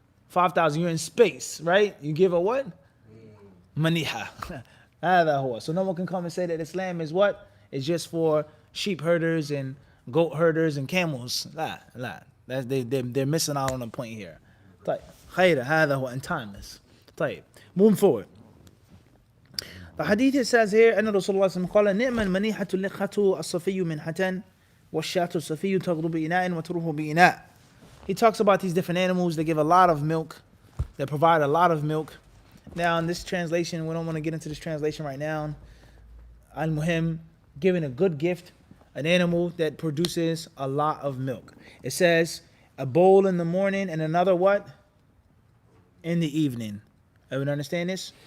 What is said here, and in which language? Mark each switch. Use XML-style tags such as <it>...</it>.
<en>5,000. You're in space, right? You give a what? Maniha. So no one can come and say that Islam is what? It's just for sheep herders and goat herders and camels. They're missing out on a point here. And timeless. Moving forward. The hadith it says here,</en> <ar>أن رسول الله صلى الله عليه وسلم قال نعم المنيحة اللقة الصفي منحة والشاة الصفي تغدو بإناء وتروح بإناء.</ar> <en>He talks about these different animals that give a lot of milk, that provide a lot of milk. Now in this translation, we don't want to get into this translation right now. Al-Muhim, giving a good gift, an animal that produces a lot of milk. It says a bowl in the morning and another what? In the evening. Everyone understand this?</en>